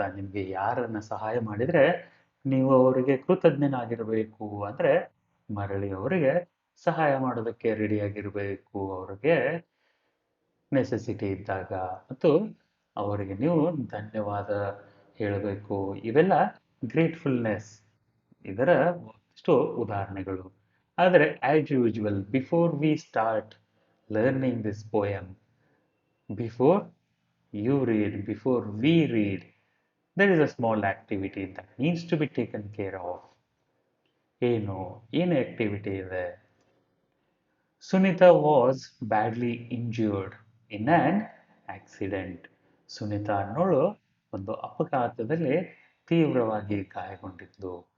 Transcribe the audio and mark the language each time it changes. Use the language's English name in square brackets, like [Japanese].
[Kannada] ನಿಮ್ಗೆ ಯಾರನ್ನ ಸಹಾಯ ಮಾಡಿದ್ರೆ ನೀವು ಅವರಿಗೆ ಕೃತಜ್ಞನಾಗಿರ್ಬೇಕು ಅಂದ್ರೆ ಮರಳಿ ಅವರಿಗೆ ಸಹಾಯ ಮಾಡೋದಕ್ಕೆ ರೆಡಿಯಾಗಿರ್ಬೇಕು. ಅವ್ರಿಗೆ ನೆಸೆಸಿಟಿ ಇದ್ದಾಗ ಮತ್ತು ಅವರಿಗೆ ನೀವು ಧನ್ಯವಾದ ಹೇಳಬೇಕು. ಇವೆಲ್ಲ ಗ್ರೇಟ್ಫುಲ್ನೆಸ್ ಇದರ ಒಂದಿಷ್ಟು ಉದಾಹರಣೆಗಳು. [English] ಆದರೆ as usual before we start learning this poem, before you read, before we read, there is a small activity that needs to be taken care of. [Kannada] ಏನು ಏನು ಆಕ್ಟಿವಿಟಿ ಇದೆ? [English] Sunita was badly injured in an accident. [Kannada] Sunita ಅನ್ನೋಳು ಒಂದು ಅಪಘಾತದಲ್ಲಿ ತೀವ್ರವಾಗಿ ಗಾಯಗೊಂಡಿದ್ಲು.